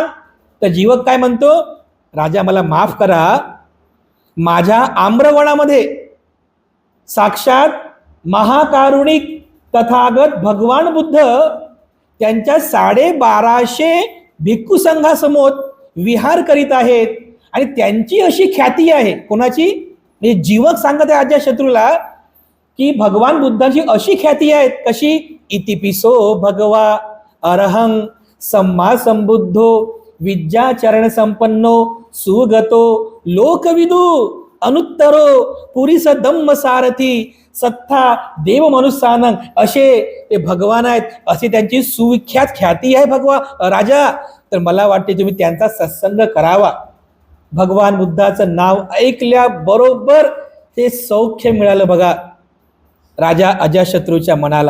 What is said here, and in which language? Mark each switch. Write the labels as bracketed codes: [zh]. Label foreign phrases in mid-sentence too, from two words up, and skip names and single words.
[mr] तर जीवक काय म्हणतो, राजा मला माफ करा, माझ्या आम्रवनामध्ये साक्षात महाकारुणिक तथागत भगवान बुद्ध त्यांच्या 1250 भिक्खू संघासमोर विहार करीत आहेत. आणि त्यांची अशी ख्याती आहे. कोणाची? म्हणजे जीवक सांगत आहे अजातशत्रूला की भगवान बुद्धांची अशी ख्याती आहे. कशी? [pi] इतिपिसो भगवा अरहं सम्मा संबुद्धो विद्याचरण संपन्नो सुगतो लोकविदू अनुत्तरो पुरीस धम्म सारथी सत्ता देव मनुष्यानं, [mr] असे ते भगवान आहेत. अशी त्यांची सुविख्यात ख्याती आहे राजा. तर मला वाटते तुम्ही त्यांचा सत्संग करावा. भगवान बुद्धाचं नाव ऐकल्याबरोबर ते सौख्य मिळालं बघा राजा अजातशत्रूच्या मनाला.